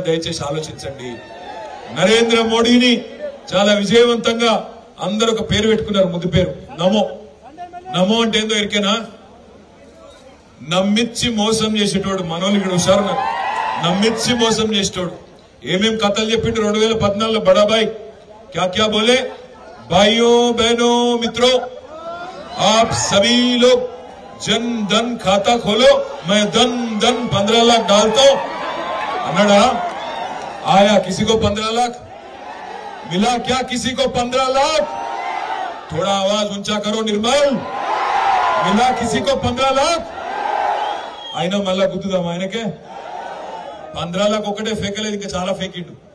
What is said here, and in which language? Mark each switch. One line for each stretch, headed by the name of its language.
Telugu: దయచేసి ఆలోచించండి. నరేంద్ర మోడీని చాలా విజయవంతంగా అందరూ ఒక పేరు పెట్టుకున్నారు, ముద్దు పేరు నమో అంటే ఏందో ఎరికేనా? నమ్మిచ్చి మోసం చేసేటోడు. మనోళ్ళు ఇక్కడ హుషారున్నారు. నమ్మిచ్చి మోసం చేసేటోడు. ఏమేం కథలు చెప్పిండు 2014 బడాబాయ్
Hindi: क्या बोले? भाइयों बहनों मित्रों, आप सभी लोग जन धन खाता खोलो, मैं धन 15 लाख डालता हूं अन्नड़ा। आया किसी को 15 लाख मिला क्या? किसी को 15 लाख? थोड़ा आवाज ऊंचा करो निर्मल। मिला किसी को 15 लाख?
Telugu: ఆయన మళ్ళా గుద్దుదాం. ఆయనకే 15 लाख ఒకటే ఫేకలేదు, ఇంకా చాలా ఫేకిండు.